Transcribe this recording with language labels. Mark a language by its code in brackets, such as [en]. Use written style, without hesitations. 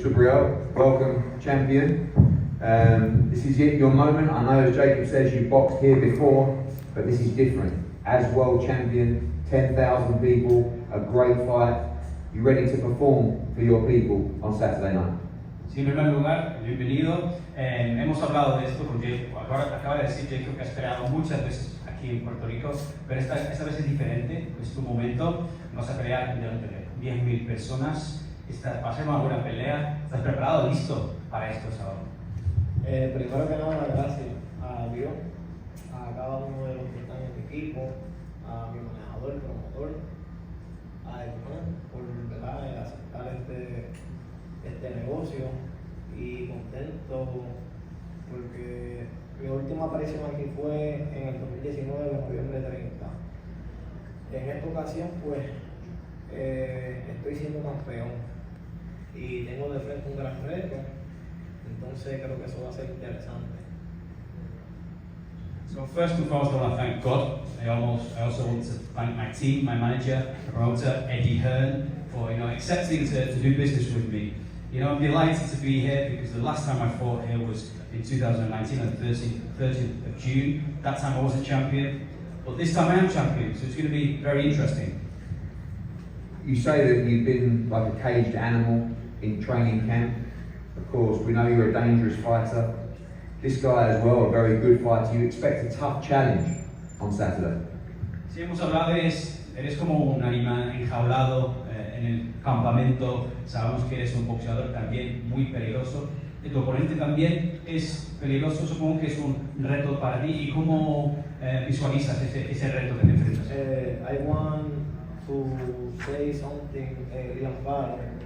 [en] Subriel, welcome, champion. This is it, your moment. I know, as Jacob says, you've boxed here before, but this is different. As world champion, 10,000 people, a great fight. You ready to perform for your people on Saturday night? [es] Sí, en primer lugar, bienvenido. Hemos hablado de esto con Jacob. Ahora acaba de decir Jacob que ha esperado muchas veces aquí en Puerto Rico, pero esta vez es diferente. Es tu momento. Vas a pelear delante de 10.000 personas. Va a ser una buena pelea. ¿Estás preparado, listo para esto, sábado? Primero que nada, gracias a Dios, a cada uno de los que están en mi equipo, a mi manejador, promotor, a Edmond por aceptar este negocio y contento porque mi última aparición aquí fue en el 2019, en noviembre 30. En esta ocasión, pues, estoy siendo campeón y tengo de frente un gran reto. Entonces creo que eso va a ser interesante. [en] So first and foremost, I want to thank God. I also want to thank my team, my manager, promoter, Eddie Hearn, for accepting to do business with me. I'm delighted to be here because the last time I fought here was in 2019 on the 30th of June. That time I wasn't champion, but this time I am champion, so it's going to be very interesting. You say that you've been like a caged animal in training camp. Of course, we know you're a dangerous fighter. This guy as well, a very good fighter. You expect a tough challenge on Saturday. [es] Sí, hemos hablado eres como un animal enjaulado en el campamento. Sabemos que eres un boxeador también muy peligroso. Y tu oponente también es peligroso. Supongo que es un reto para ti. ¿Y cómo visualizas ese reto que te enfrentas? [en] I want to say something, Paro.